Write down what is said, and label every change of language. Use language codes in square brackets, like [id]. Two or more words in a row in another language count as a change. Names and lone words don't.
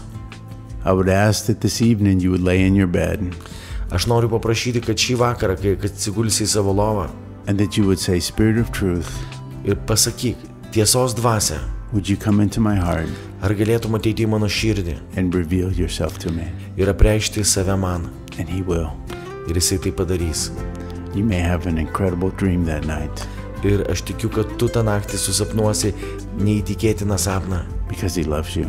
[en] I would ask that this evening you would lay in your bed [lt] aš noriu paprašyti, kad šį vakarą, kai atsigulsi į savo lovą, [en] and that you would say, Spirit of truth, [lt] ir pasakyk, tiesos dvasia, [en] would you come into my heart [lt] ar galėtum ateiti į mano širdį [en] and reveal yourself to me? [lt] ir apreikšti save man. [en] And he will. [lt] Ir jisai tai padarys. [en] You may have an incredible dream that night [lt] Ir aš tikiu, kad tu tą naktį susapnuosi neįtikėtiną sapną, [en] because he loves you.